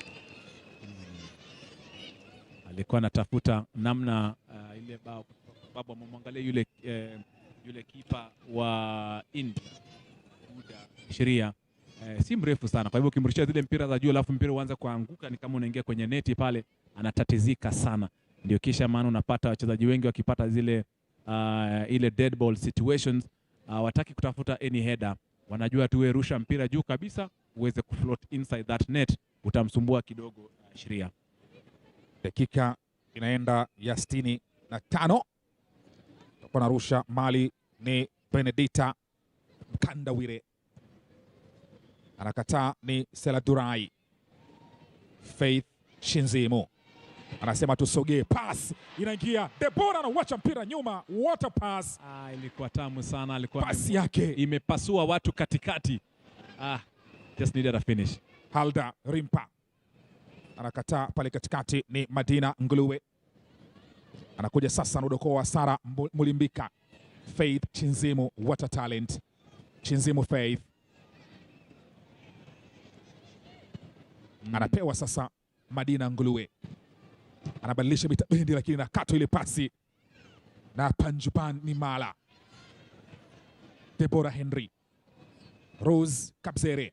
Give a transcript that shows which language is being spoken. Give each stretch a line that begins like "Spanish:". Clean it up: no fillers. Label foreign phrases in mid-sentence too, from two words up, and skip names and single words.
Swahili: Alikuwa anatafuta namna ile bao, sababu amemwangalia yule kipa wa India muda sheria si mrefu sana, kwa hivyo ukimrushia zile mpira za juu alafu mpira uanze kuanguka, ni kama unaingia kwenye neti pale, anatatizika sana. Ndio kisha maana unapata wachezaji wengi wakipata zile ile
English: dead ball situations,
Swahili: wataki kutafuta
English: any header,
Swahili: wanajua tu rusha mpira juu kabisa uweze kufloat
English: inside that net,
Swahili: utamsumbua kidogo sheria. Dakika inaenda ya 65. Kwa narusha mali ni Benedita Mkandawire. Anakataa ni Seladurai. Faith Shinzimu anasema tusogee, pass inaingia, Deborah anawacha mpira nyuma,
English: water pass.
Swahili: Ilikuwa tamu sana, alikuwa pass yake imepasua watu katikati.
English: Just needed a finish.
Swahili: Halda Rimpa anakataa pale katikati ni Madina Nguluwe. Anakuja sasa nudokoa Sara Mulimbika.
English: Faith Chinzimu, what a talent. Chinzimu Faith.
Swahili: Anapewa sasa Madina Nguluwe. Anabadilisha bendi lakini nakato ile pasi na Panjupan ni Mala. Deborah Henry. Rose Kabzere.